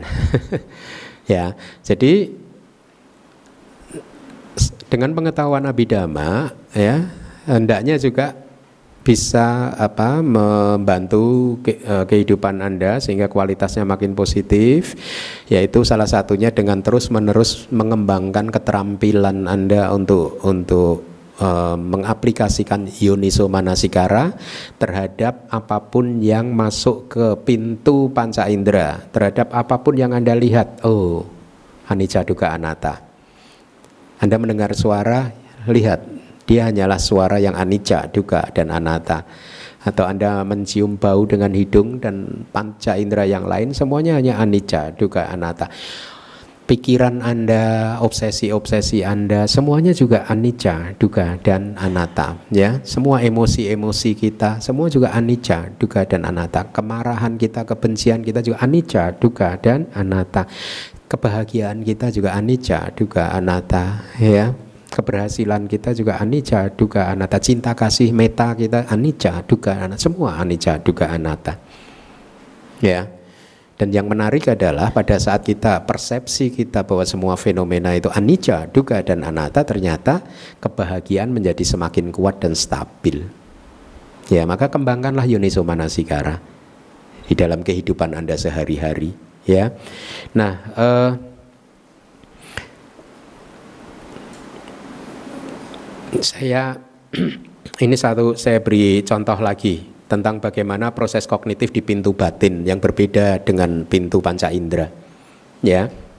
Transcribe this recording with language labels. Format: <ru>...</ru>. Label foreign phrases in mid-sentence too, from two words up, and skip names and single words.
<id>Ya, jadi dengan pengetahuan Abhidhamma, ya, hendaknya juga bisa membantu kehidupan Anda sehingga kualitasnya makin positif, yaitu salah satunya dengan terus-menerus mengembangkan keterampilan Anda untuk mengaplikasikan</id> <pi>yoniso manasikara</pi> <id>terhadap apapun yang masuk ke pintu panca indera, terhadap apapun yang Anda lihat.</id> <pi>Oh, anicca dukkha anatta.</pi> <id>Anda mendengar suara, lihat, dia hanyalah suara yang</id> <pi>anicca, dukkha,</pi> <id>dan anatta. Atau Anda mencium bau dengan hidung dan panca indera yang lain, semuanya hanya</id> <pi>anicca, dukkha, anatta.</pi> <id>Pikiran Anda, obsesi-obsesi Anda, semuanya juga</id> <pi>anicca, dukkha,</pi> <id>dan anatta, ya. Semua emosi-emosi kita, semua juga</id> <pi>anicca, dukkha,</pi> <id>dan anatta. Kemarahan kita, kebencian kita juga</id> <pi>anicca, dukkha,</pi> <id>dan anatta. Kebahagiaan kita juga</id> <pi>anicca, dukkha, anatta,</pi> <id>ya. Keberhasilan kita juga</id> <pi>anicca, dukkha, anatta.</pi> <id>Cinta kasih meta kita</id> <pi>anicca, dukkha, anatta.</pi> <id>Semua</id> <pi>anicca, dukkha, anatta,</pi> <id>ya. Dan yang menarik adalah pada saat kita persepsi kita bahwa semua fenomena itu</id> <pi>anicca, dukkha,</pi> <id>dan anatta, ternyata kebahagiaan menjadi semakin kuat dan stabil. Ya, maka kembangkanlah</id> <pi>yoniso manasikara</pi> <id>di dalam kehidupan Anda sehari-hari, ya. Nah, saya beri contoh lagi tentang bagaimana proses kognitif di pintu batin yang berbeda dengan pintu panca indera, ya.</id>